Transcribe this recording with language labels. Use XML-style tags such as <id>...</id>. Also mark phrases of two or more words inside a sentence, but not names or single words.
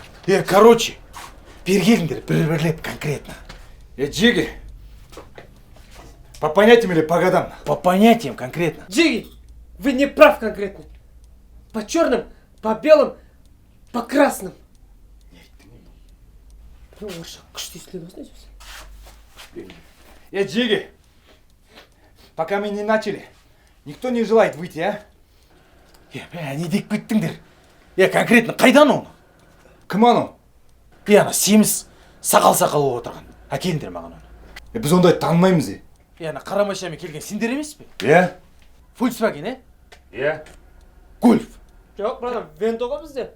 <kk>Короче, бері келіңдер, бір-бірлеп конкретно.</kk> <ru>Джиги, по понятиям или по годам? По понятиям конкретно. Джиги, вы не прав конкретно. По черным, по белым, по красным. Ну,</ru> <kk>орысша күшті естіледі осындай сөз.</kk> <ru>Джиги, пока мы не начали, никто не желает выйти, а?</ru> <kk>Не деп кеттіңдер. Конкретно қайдан оны? Кім анау? Ана семіз сақал-сақал болып отырған. Әкеліңдер маған оны. Біз ондайды танымаймыз. Ана қара машинамен келген сендер емес пе? Volkswagen, Гольф. Жоқ, братан, Венто ғой бізде.</kk>